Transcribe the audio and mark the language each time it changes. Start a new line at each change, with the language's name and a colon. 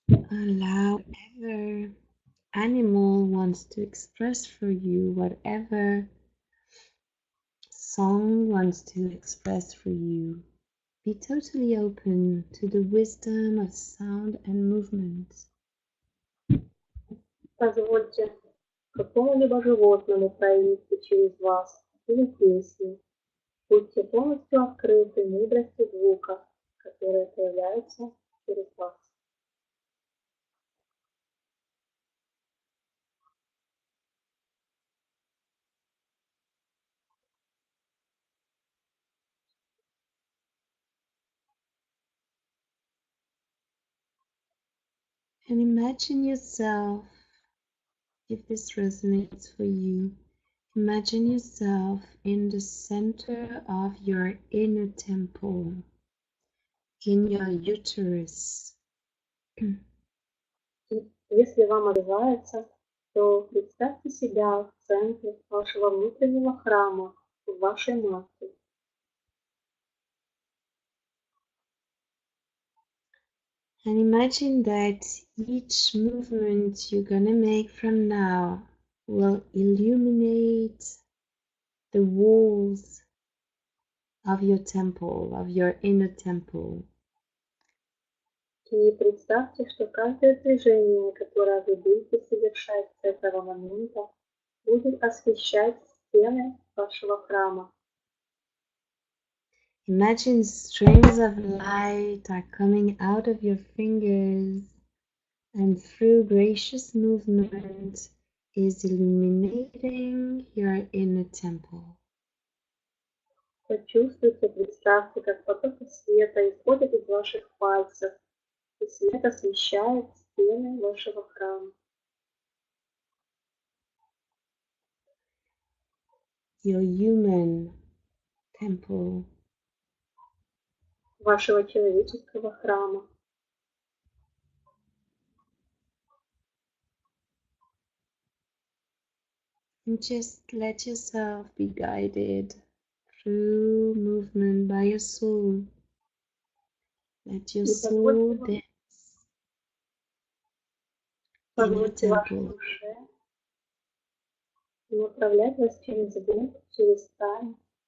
English: Allow whatever animal wants to express for you, whatever song wants to express for you. Be totally open to the wisdom of sound and movement.
Russian: Позвольте какому-либо животному проявиться через вас или песню. Будьте полностью открыты мудрости звука, которые появляются через вас.
English: And imagine yourself, if this resonates for you, imagine yourself in the center of your inner temple, in your uterus.
Russian: Если вам отзывается, то представьте себя в центре вашего внутреннего храма, в вашей матке.
English: And imagine that each movement you're gonna make from now will illuminate the walls of your temple, of your inner temple.
Russian: И представьте, что каждое движение, которое вы будете совершать с этого момента, будет освещать стены вашего храма.
English: Imagine strings of light are coming out of your fingers and through gracious movement is illuminating your inner temple.
Russian: Почувствуйте, представьте, как потоки света исходят из ваших пальцев, и свет освещает стены вашего храма.
English: Your human temple.
Russian: Вашего человеческого храма.
English: And just let yourself be guided through movement by your soul. Let your soul dance in your
Russian: Позвольте вашей
English: temple.
Russian: душе направлять вас через звук, через тайну.